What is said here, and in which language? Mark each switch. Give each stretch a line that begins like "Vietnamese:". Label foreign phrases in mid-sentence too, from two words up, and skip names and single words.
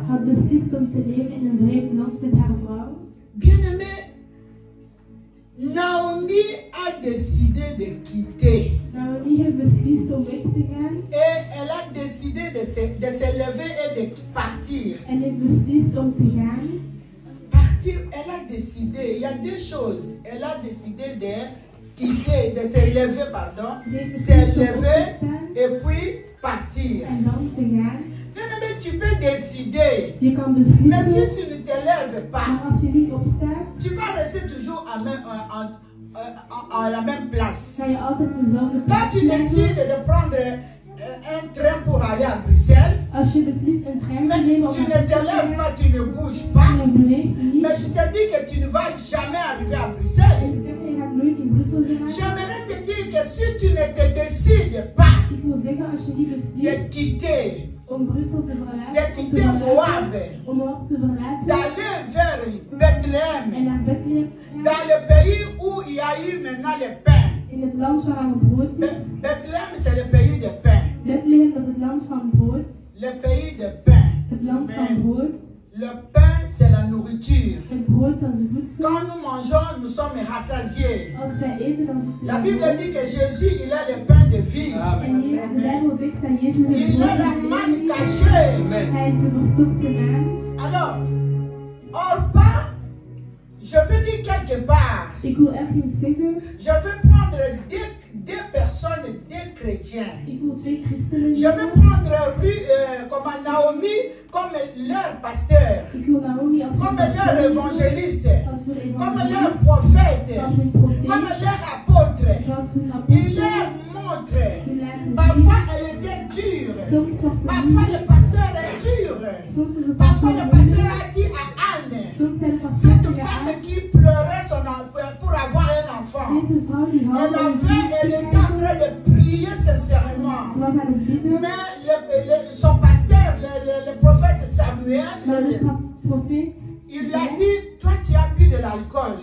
Dutch: Had beslist om te leven in een vreemd land met haar vrouw.
French: Bien-aimé, Naomi a décidé de quitter.
Dutch: Naomi heeft beslist om weg te gaan.
French: Et elle a décidé de se lever et de partir.
Dutch: En heeft beslist om te gaan.
French: Partir, elle a décidé, il y a deux choses. Elle a décidé de quitter, de se lever, se lever et puis partir.
Dutch: En dan te gaan.
French: Bien-aimé, tu peux décider,
Dutch: Je kan
French: mais si
Dutch: beslissen.
French: tu ne te lèves
Dutch: Maar
French: pas,
Dutch: als je niet opstaat,
French: tu vas rester toujours à la même place.
Dutch: ga je altijd dezelfde
French: Quand
Dutch: plaats
French: tu
Dutch: blijven.
French: décides de prendre un train pour aller à Bruxelles,
Dutch: Als je beslist een trein te
French: mais
Dutch: nemen om
French: tu ne
Dutch: naar
French: te
Dutch: Brussel te
French: lèves
Dutch: gaan,
French: pas, tu ne bouges pas,
Dutch: en je beweegt niet,
French: mais je te dis que tu ne vas jamais arriver à
Dutch: en
French: Bruxelles.
Dutch: je zegt je gaat nooit in Brussel geraken.
French: J'aimerais te dire que si tu ne te décides pas
Dutch: Ik wil zeggen, als je niet
French: de
Dutch: beslist
French: quitter,
Dutch: om Brussel te
French: de
Dutch: verlaten,
French: quitter Moab,
Dutch: om Moab te verlaten
French: d'aller vers Bethléem,
Dutch: en naar Bethlehem te gaan,
French: dans le pays où il y a eu maintenant le pain.
Dutch: in het land waar er brood is.
French: Bethléem, c'est le pays de pain.
Dutch: Bethlehem is het land van brood,
French: Le pays de pain.
Dutch: het land van brood.
French: Le pain, c'est la nourriture.
Dutch: Het brood als voedsel.
French: Quand nous mangeons, nous sommes rassasiés.
Dutch: Als wij eten, dan zitten
French: La
Dutch: we
French: Bible
Dutch: vol.
French: dit que Jésus, il a le pain de vie.
Dutch: En de Bijbel zegt dat Jezus het
French: Il
Dutch: brood
French: a la
Dutch: is.
French: manne cachée.
Dutch: Amen. Hij is de verstopte maan.
French: Alors, Orpa, je veux dire quelque part,
Dutch: Ik wil ergens zeggen,
French: je veux prendre deux personnes, deux chrétiens.
Dutch: ik wil twee christenen
French: Je veux
Dutch: nemen.
French: prendre comme Naomi comme leur pasteur,
Dutch: Ik wil Naomi als hun
French: comme leur
Dutch: pastor nemen,
French: évangéliste,
Dutch: als hun
French: comme leur
Dutch: evangelist,
French: prophète,
Dutch: als hun
French: comme
Dutch: profeet,
French: leur apôtre.
Dutch: als hun
French: Il
Dutch: apostel.
French: leur montre.
Dutch: Hun laten zien.
French: Parfois elle était dure.
Dutch: Soms was ze
French: Parfois
Dutch: moe,
French: le pasteur est dur.
Dutch: soms
French: Parfois, le pasteur a dit à Anne, cette femme qui pleurait pour avoir un enfant, elle était en train de prier sincèrement. Mais son pasteur, le prophète Samuel, il lui a dit, toi tu as bu de l'alcool.